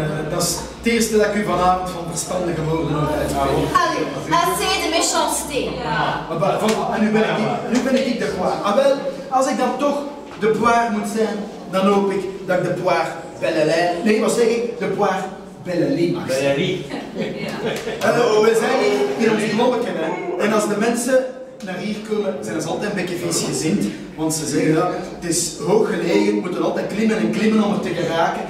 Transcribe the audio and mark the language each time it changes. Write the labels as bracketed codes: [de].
[nl] Dat is het eerste dat ik u vanavond van verstandige woorden hoor uitspreken. [fr] Allez, assez de méchanceté. [nl] Ja. Maar voilà, en nu ben ik de poire. Ah wel, als ik dan toch de poire moet zijn, dan hoop ik dat ik de poire Bellelijn, nee wat zeg ik, de poire Bellelien mag zijn. We zijn hier in ons klommetje en als de mensen naar hier komen, zijn ze altijd een beetje viesgezind, want ze zeggen ja, het is hoog gelegen, we moeten altijd klimmen en klimmen om er te geraken.